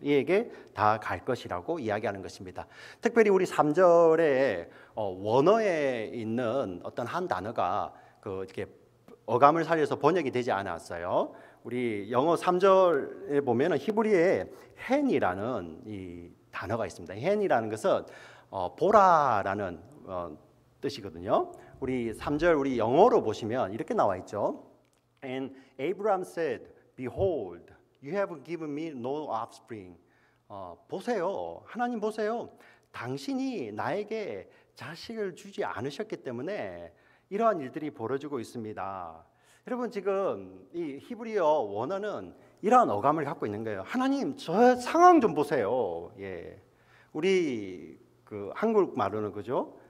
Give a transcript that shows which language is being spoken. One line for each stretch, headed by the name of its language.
Korean: 이에게 다 갈 것이라고 이야기하는 것입니다. 특별히 우리 3절에 원어에 있는 어떤 한 단어가 이렇게 어감을 살려서 번역이 되지 않았어요. 우리 영어 3절에 보면은 히브리어에 hen이라는 이 단어가 있습니다. hen이라는 것은 보라라는 뜻이거든요. 우리 3절 우리 영어로 보시면 이렇게 나와 있죠.
English: And Abraham said, Behold, you have given me no offspring.
Korean: 보세요, 하나님 보세요. 당신이 나에게 자식을 주지 않으셨기 때문에 이러한 일들이 벌어지고 있습니다. 여러분, 지금 이 히브리어 원어는 이러한 어감을 갖고 있는 거예요. 하나님, 저 상황 좀 보세요. 우리 한국 말로는 그죠?